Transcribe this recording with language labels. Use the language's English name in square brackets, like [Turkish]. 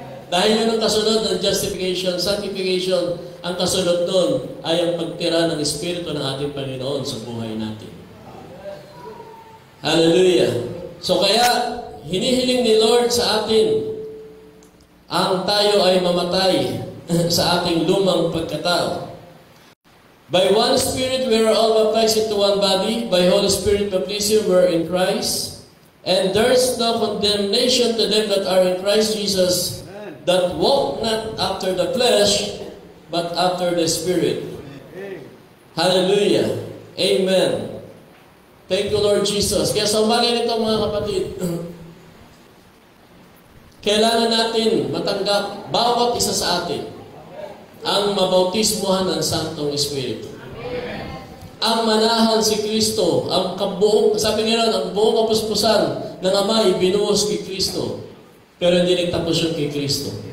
[Filipino] Dahil yun ang kasunod ng justification, sanctification, ang kasunod nun ay ang pagtira ng Espiritu ng ating Panginoon sa buhay natin. Hallelujah. So kaya, hinihiling ni Lord sa atin ang tayo ay mamatay sa ating lumang pagkatao. [English] By one Spirit, we are all baptized into one body. By Holy Spirit baptism, we are in Christ. And there is no condemnation to them that are in Christ Jesus, that walk not after the flesh, but after the Spirit. Hallelujah. Amen. Thank you, Lord Jesus. [Filipino] Kaya sa umaga nito, mga kapatid, kailangan natin matanggap bawat isa sa atin ang mabautismuhan ng Santong Espiritu. Ang manahan si Kristo, ang kabuong, sabi nga rin, ang buong kapuspusan ng Ama ibinuhos kay Kristo, pero hindi nagtapos yun kay Kristo.